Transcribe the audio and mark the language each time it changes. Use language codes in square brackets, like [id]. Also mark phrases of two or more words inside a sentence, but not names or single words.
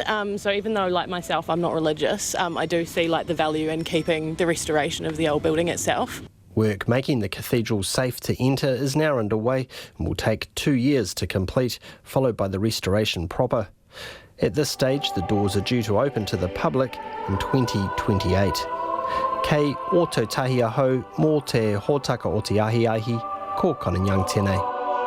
[en] So even though, like myself, I'm not religious, I do see the value in keeping the restoration of the old building itself. Work making the cathedral safe to enter is now underway and will take 2 years to complete, followed by the restoration proper. At this stage, the doors are due to open to the public in 2028. [mi] Kei o tau tahi ahau, mō te hōtaka o te ahi, ko Conan Young tēnei.